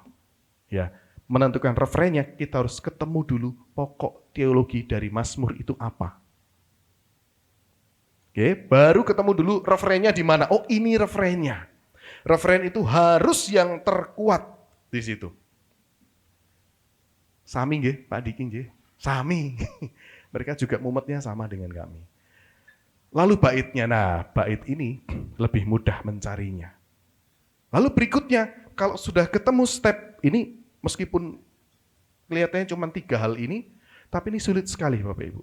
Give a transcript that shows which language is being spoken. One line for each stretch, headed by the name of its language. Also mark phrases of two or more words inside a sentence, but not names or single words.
Indonesian: Ya, menentukan refrainnya kita harus ketemu dulu pokok teologi dari Mazmur itu apa. Oke, baru ketemu dulu refrainnya di mana. Oh, ini refrainnya. Refrain itu harus yang terkuat di situ.
Javanese: Sami nggih, Pak Diki nggih. Sami.
Indonesian: Mereka juga mumetnya sama dengan kami. Lalu baitnya, nah bait ini lebih mudah mencarinya. Lalu berikutnya, kalau sudah ketemu step ini, meskipun kelihatannya cuma 3 hal ini, tapi ini sulit sekali Bapak Ibu.